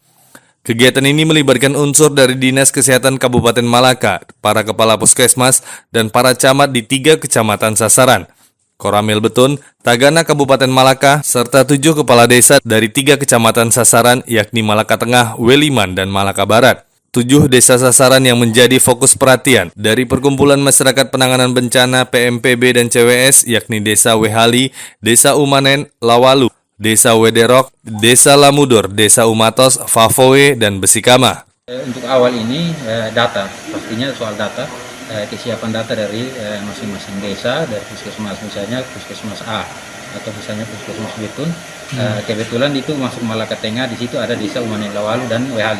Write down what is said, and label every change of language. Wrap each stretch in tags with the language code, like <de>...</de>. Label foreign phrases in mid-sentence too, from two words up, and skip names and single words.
<id>Kegiatan ini melibatkan unsur dari Dinas Kesehatan Kabupaten Malaka, para kepala puskesmas, dan para camat di 3 kecamatan sasaran, Koramil Betun, Tagana Kabupaten Malaka, serta 7 kepala desa dari 3 kecamatan sasaran yakni Malaka Tengah, Weliman, dan Malaka Barat. 7 desa sasaran yang menjadi fokus perhatian dari Perkumpulan Masyarakat Penanganan Bencana PMPB dan CWS yakni Desa Wehali, Desa Umanen, Lawalu, Desa Wederok, Desa Lamudur, Desa Umatos, Fafowe, dan Besikama. Untuk awal ini data, pastinya soal data, kesiapan data dari masing-masing desa, dari puskesmas misalnya puskesmas A atau misalnya puskesmas Betun. Kebetulan itu masuk Malaka Tengah, di situ ada Desa Umanen Lawalu dan Wehali.</id>